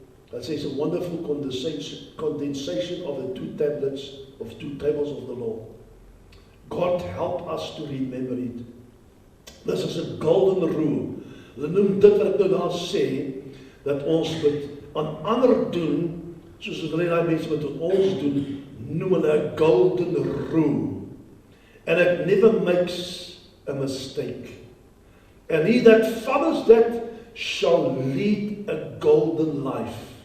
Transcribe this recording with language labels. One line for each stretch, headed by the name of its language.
English: That says a wonderful condensation of the two tables of the law. God help us to remember it. This is a golden rule.
Afrikaans: Hulle noem dit wat ek nou daar sê, dat ons moet aan ander doen, soos wat die mense wat ons doen, noem hulle 'n golden rule.
English: And it never makes a mistake. And he that follows that shall lead a golden life.